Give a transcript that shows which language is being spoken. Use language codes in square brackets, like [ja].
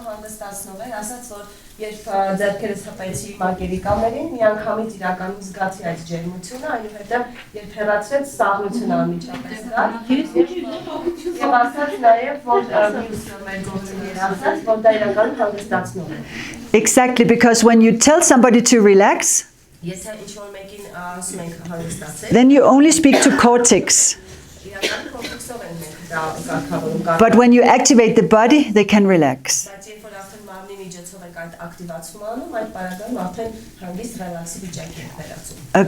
[hy] հանգստացնող էր, ասաց որ երբ ձեռքերս հպեցի մակերիկաներին, միանգամից իրականում զգացի այդ ջերմությունը, այնուհետև երբ հեռացրեց սաղմություն անմիջապես գա։ Եվ ասաց նաև որ մյուս մեր գործընկերը ասաց որ դա իրականում հանգստացնող է։ [en] Exactly, because when you tell somebody to relax, [hy] Եթե ինչ-որ մեկին ասում ենք հանգստացել, [en] then you only speak to cortex. [hy] իրականում կորտեքսով են մենք դա կարգավորում։ [en] But when you activate the body, they can relax. [hy] Բայց երբ որ արդեն մարմնի միջոցով ենք այդ ակտիվացումը անում, այդ պարագայում արդեն հանգիստ ռելաքսի վիճակի ենք վերածում։